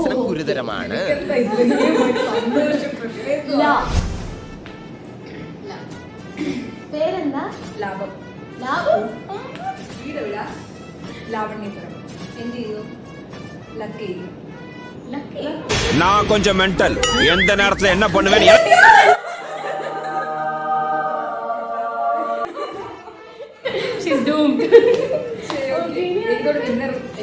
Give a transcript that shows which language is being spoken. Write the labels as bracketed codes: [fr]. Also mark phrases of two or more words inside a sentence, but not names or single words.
[ml] ഗുരുതരമാണ്. പേരെന്താ? ലാഭം. ലാഭം. ലാവണ്യപുരം. എന്ത് ചെയ്തു? ലക്കി. ലക്കി. [ta] நான் கொஞ்சம் மென்டல். எந்த நேரத்துல என்ன பண்ணுவேன் [en] She's doomed. [ml] എനിക്കൊരു വിന്നർ.